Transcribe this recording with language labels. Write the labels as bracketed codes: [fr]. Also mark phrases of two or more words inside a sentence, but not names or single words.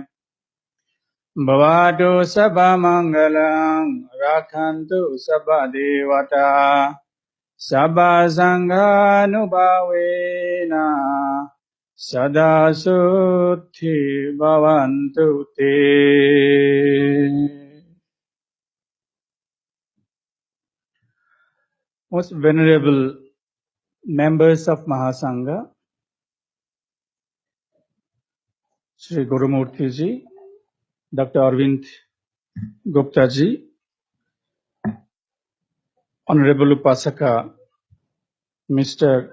[pi] Bhavatu sabha mangalang rakhantu sabha devata sabha sanghanubhavena sada suthi bhavantu te. [en] Most venerable members of Mahasangha, Sri Gurumurti ji, Dr. Arvind Gupta ji, Honorable Upasaka Mr.